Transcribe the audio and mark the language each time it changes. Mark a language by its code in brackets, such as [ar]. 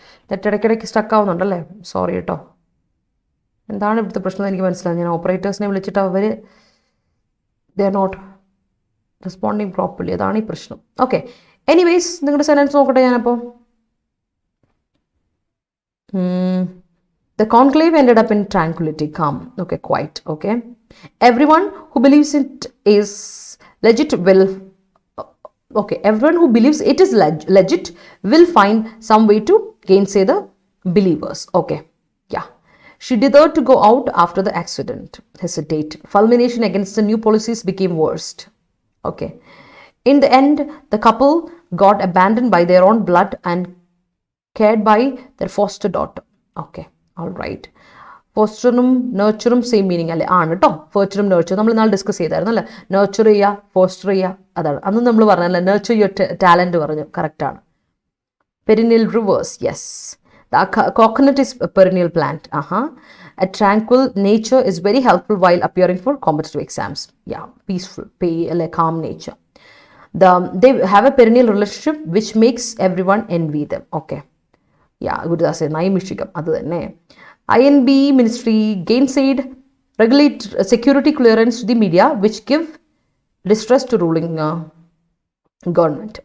[ml] Net ഇടയ്ക്കിടയ്ക്ക് stuck ആവുന്നുണ്ടല്ലേ? Sorry കേട്ടോ. എന്താണ് ഇവിടുത്തെ പ്രശ്നം എനിക്ക് മനസ്സിലായി. ഞാൻ ഓപ്പറേറ്റേഴ്സിനെ വിളിച്ചിട്ട് അവർ [en] They are not responding properly. [ml] അതാണ് ഈ പ്രശ്നം. ഓക്കെ, എനിവേയ്സ് നിങ്ങളുടെ സെൻറ്റൻസ് നോക്കട്ടെ ഞാനപ്പോൾ. [en] The conclave ended up in tranquility, calm, okay, quiet, okay. Everyone who believes it is legit will, okay, everyone who believes it is legit will find some way to gainsay the believers, okay, yeah. She dared to go out after the accident, hesitate. Fulmination against the new policies became worst, okay. In the end, the couple got abandoned by their own blood and cared by their foster daughter, okay. All right. [ml] ഫോസ്റ്ററും നേർച്ചറും same meaning അല്ലേ? ആണ് കേട്ടോ. ഫോസ്റ്ററും നേർച്ചറും നമ്മൾ ഇന്നാൾ discuss ചെയ്തായിരുന്നു അല്ലേ? Nurture ചെയ്യുക, foster ചെയ്യുക, അതാണ്. അന്ന് നമ്മൾ പറഞ്ഞല്ലേ, [en] nurture your talent [ml] പറഞ്ഞു. [en] കറക്റ്റാണ്. Perennial rivers, yes. Coconut is perennial plant. A tranquil nature is very helpful while appearing for competitive exams. Yeah, peaceful, calm nature. They have a perennial relationship which makes everyone envy them. Okay. [ml] Yeah, Gurudas നൈമിഷികം അത് തന്നെ. [en] INB ministry gainsaid regulate security clearance to the media which give distress to ruling government.